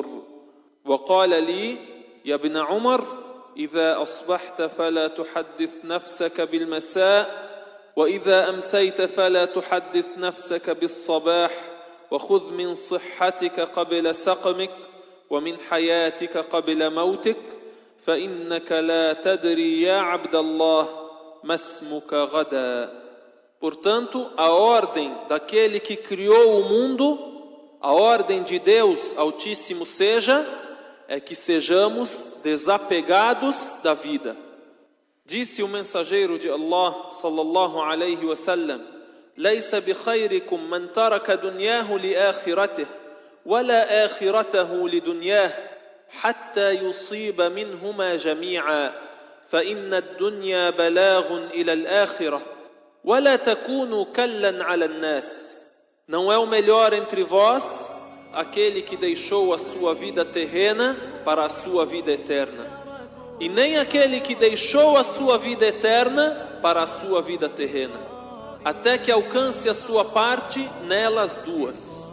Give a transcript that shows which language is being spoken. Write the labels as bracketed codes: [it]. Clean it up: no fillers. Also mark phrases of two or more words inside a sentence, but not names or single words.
[ar] وقال لي: يا ابن عمر، إذا أصبحت فلا تحدث نفسك بالمساء، وإذا أمسيت فلا تحدث نفسك بالصباح، وخذ من صحتك قبل سقمك ومن حياتك قبل موتك، فإنك لا تدري يا عبد الله ما اسمك غدا. [pt] Portanto, a ordem daquele que criou o mundo, a ordem de Deus Altíssimo seja, é que sejamos desapegados da vida. Disse o mensageiro de Allah [ar] صلى الله عليه وسلم: ليس بخيركم من ترك دنياه لآخرته ولا آخرته لدنياه حتى يصيب منهما جميعا فإن الدنيا بلاغ إلى الآخرة ولا تكونوا كلا على الناس. [pt] Não é o melhor entre vós aquele que deixou a sua vida terrena para a sua vida eterna, e nem aquele que deixou a sua vida eterna para a sua vida terrena, até que alcance a sua parte nelas duas.